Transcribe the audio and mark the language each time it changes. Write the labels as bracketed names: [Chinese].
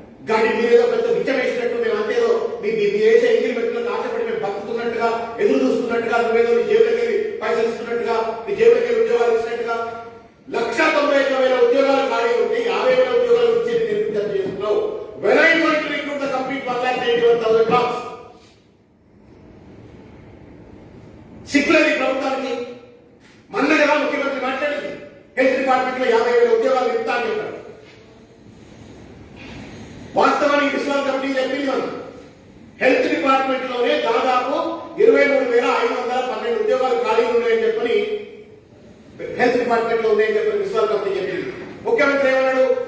[Telugu] కానీ మీరేదో పెద్ద విచ్చం వేసినట్టు, మేము అంతేదో మీ వేసే ఇంగిలి పెట్టుకులకు ఆశపడి మేము బతుకుతున్నట్టుగా, ఎదురు చూస్తున్నట్టుగా, నువ్వేదో నీ జేబులకి వెళ్ళి పైసలు ఇస్తున్నట్టుగా, నీ జేబులకి వెళ్ళి ఉద్యోగాలు ఇచ్చినట్టుగా 1,91,000 ఉద్యోగాలు ఖాళీ ఉంటే 50,000 ఉద్యోగాల గురించి నిర్మించాలని చేస్తున్నావు. [English] When are you going to recruit the complete 1,91,000 jobs? [Telugu] సిక్కులది ప్రభుత్వానికి. మొన్న కదా ముఖ్యమంత్రి మాట్లాడింది హెల్త్ డిపార్ట్మెంట్ లో 50,000 ఉద్యోగాలు ఇస్తా అని చెప్పారు. వాస్తవానికి బిస్వాల్ కమిటీ చెప్పింది మనం హెల్త్ డిపార్ట్మెంట్ లోనే దాదాపు 23,512 ఉద్యోగాలు ఖాళీ ఉన్నాయని చెప్పని హెల్త్ డిపార్ట్మెంట్ లో ఉన్నాయని చెప్పని బిస్వాల్ కమిటీ చెప్పింది. ముఖ్యమంత్రి ఏమన్నాడు?